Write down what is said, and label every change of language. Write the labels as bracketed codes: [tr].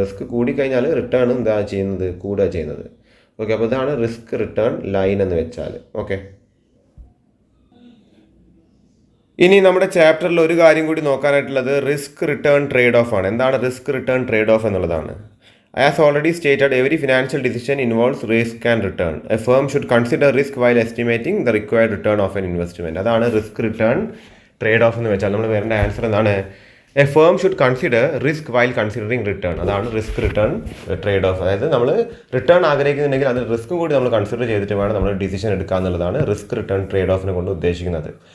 [ml] Risk കൂടിക്കഴിഞ്ഞാൽ return എന്താ ചെയ്യുന്നത്, കൂടുക ചെയ്യുന്നത്. ഓക്കെ, അപ്പോൾ ഇതാണ് റിസ്ക് റിട്ടേൺ ലൈൻ എന്ന് വെച്ചാൽ. ഓക്കെ, ഇനി നമ്മുടെ ചാപ്റ്ററിൽ ഒരു കാര്യം കൂടി നോക്കാനായിട്ടുള്ളത് റിസ്ക് റിട്ടേൺ ട്രേഡ് ഓഫ് ആണ്. എന്താണ് റിസ്ക് റിട്ടേൺ ട്രേഡ് ഓഫ് എന്നുള്ളതാണ്. [en] As already stated, every financial decision involves risk and return. A firm should consider risk while estimating the required return of an investment. [ml] അതാണ് risk return trade off എന്ന് വെച്ചാൽ നമ്മൾ വരേണ്ട answer എന്താണ്, [en] A firm should consider risk while considering return. [ml] അതാണ് risk return trade off. അതായത് നമ്മൾ return ആഗ്രഹിക്കുന്നുണ്ടെങ്കിൽ അത് റിസ്ക്കും കൂടി നമ്മൾ കൺസിഡർ ചെയ്തിട്ട് വേണം നമ്മൾ ഡിസിഷൻ എടുക്കുക എന്നുള്ളതാണ് റിസ്ക് റിട്ടേൺ ട്രേഡ് ഓഫിനെ കൊണ്ട് ഉദ്ദേശിക്കുന്നത്.